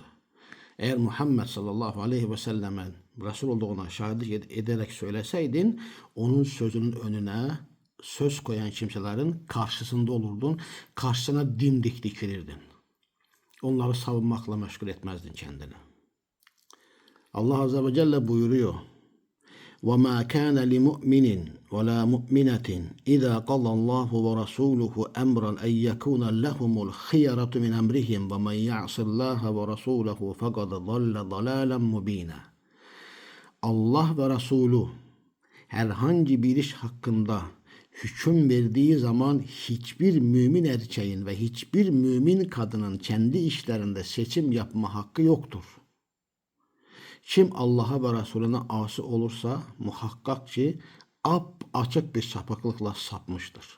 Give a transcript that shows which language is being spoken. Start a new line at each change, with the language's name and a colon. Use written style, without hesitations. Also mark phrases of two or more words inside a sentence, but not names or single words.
Turkish: Eğer Muhammed
Arabic: صلى الله عليه وسلم
Turkish: Resul olduğuna şahitlik ederek söyleseydin, onun sözünün önüne söz koyan kimselerin karşısında olurdun. Karşısına dimdik dikilirdin. Onları savunmakla meşgul etmezdin kendini. Allah
Arabic: عز وجل
Turkish: buyuruyor.
Arabic: وَمَا كَانَ لِمُؤْمِنٍ وَلَا مُؤْمِنَةٍ إِذَا قَضَى اللّٰهُ وَرَسُولُهُ أَمْرًا أَنْ يَكُونَ لَهُمُ الْخِيَرَةُ مِنْ أَمْرِهِمْ وَمَنْ يَعْصِ اللّٰهَ وَرَسُولَهُ فَقَدْ ضَلَّ ضَلَالًا مُب۪ينًا.
Turkish: Allah ve Resulü herhangi bir iş hakkında hüküm verdiği zaman hiçbir mümin erkeğin ve hiçbir mümin kadının kendi işlerinde seçim yapma hakkı yoktur. Kim Allah'a ve Resulüne asi olursa muhakkak ki açık bir sapıklıkla sapmıştır.